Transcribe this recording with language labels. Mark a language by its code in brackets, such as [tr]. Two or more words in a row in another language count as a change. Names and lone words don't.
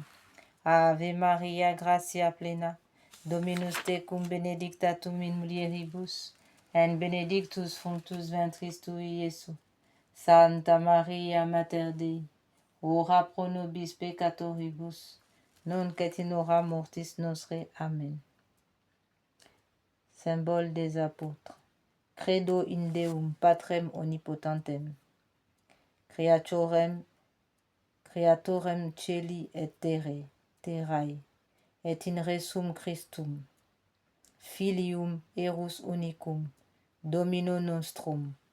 [la] Ave Maria, gratia plena, Dominus tecum benedicta tu in mulieribus, et benedictus fructus ventris tui, Iesus. Santa Maria, Mater Dei, ora pro nobis peccatoribus, nunc et in hora mortis nostre. [fr] Amen. Symbole des apôtres. [la] Credo in Deum, Patrem omnipotentem, creatorem celi et terrae, et in resum Christum, filium erus unicum, Domino nostrum,